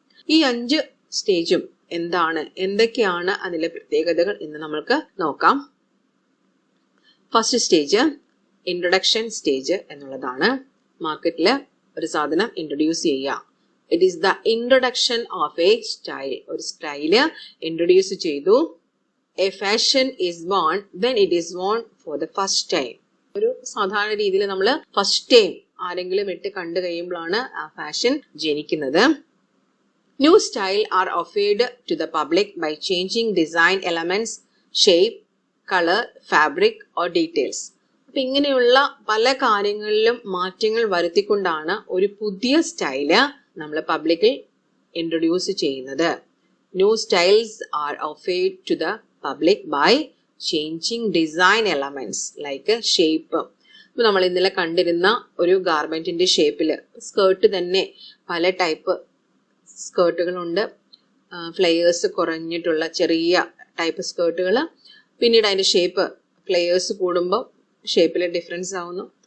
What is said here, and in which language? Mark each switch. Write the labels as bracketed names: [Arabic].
[Malayalam] ഈ 5 സ്റ്റേജും എന്താണ്, എന്തൊക്കെയാണ് അതിലെ പ്രത്യേകതകൾ എന്ന് നമ്മൾക്ക് നോക്കാം. ഫസ്റ്റ് സ്റ്റേജ് ഇൻട്രൊഡക്ഷൻ സ്റ്റേജ് എന്നുള്ളതാണ്. മാർക്കറ്റിൽ ഒരു സാധനം ഇൻട്രൊഡ്യൂസ് ചെയ്യുക. [English] It is the introduction of a style. [Malayalam] ഒരു സ്റ്റൈല് ഇൻട്രൊഡ്യൂസ് ചെയ്തു. [English] A fashion is born when it is worn for the first time. [Malayalam] ഒരു സാധാരണ രീതിയിൽ നമ്മൾ ഫസ്റ്റ് ടൈം ആരെങ്കിലും ഇട്ട് കണ്ടു കഴിയുമ്പോഴാണ് ആ ഫാഷൻ ജനിക്കുന്നത്. [English] New style are offered to the public by changing design elements, shape, colour, fabric or details. [Malayalam] അപ്പൊ ഇങ്ങനെയുള്ള പല കാര്യങ്ങളിലും മാറ്റങ്ങൾ വരുത്തിക്കൊണ്ടാണ് ഒരു പുതിയ സ്റ്റൈല് നമ്മൾ പബ്ലിക്കിൽ ഇൻട്രൊഡ്യൂസ് ചെയ്യുന്നത്. [English] New styles are offered to the public by changing design elements like shape. [Malayalam] ഇപ്പൊ നമ്മൾ ഇന്നലെ കണ്ടിരുന്ന ഒരു ഗാർമെന്റിന്റെ ഷേപ്പില്, സ്കേർട്ട് തന്നെ പല ടൈപ്പ് സ്കേർട്ടുകളുണ്ട്. ഫ്ലെയേഴ്സ് കുറഞ്ഞിട്ടുള്ള ചെറിയ ടൈപ്പ് സ്കേർട്ടുകൾ, പിന്നീട് അതിന്റെ ഷേപ്പ് ഫ്ലെയേഴ്സ് കൂടുമ്പോൾ ഷേപ്പിലെ ഡിഫറൻസ് ആവുന്നു.